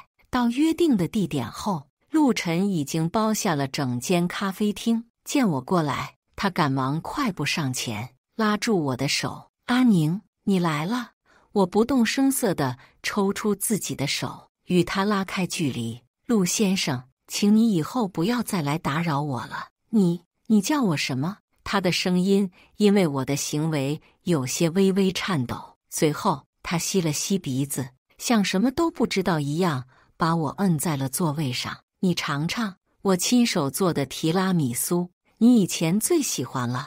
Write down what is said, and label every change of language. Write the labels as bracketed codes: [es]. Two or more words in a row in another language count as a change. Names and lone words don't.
[zh] 到約定的地點後，陸晨已經包下了整間咖啡廳。見我過來，他趕忙快步上前，拉住我的手：“阿寧，你來了。” 我不動聲色地抽出自己的手，與他拉開距離。“陸先生，請你以後不要再來打擾我了。” 你叫我什麼？他的聲音因為我的行為有些微微顫抖。隨後，他吸了吸鼻子，像什麼都不知道一樣，把我摁在了座位上。“你嘗嘗我親手做的提拉米蘇，你以前最喜歡了。”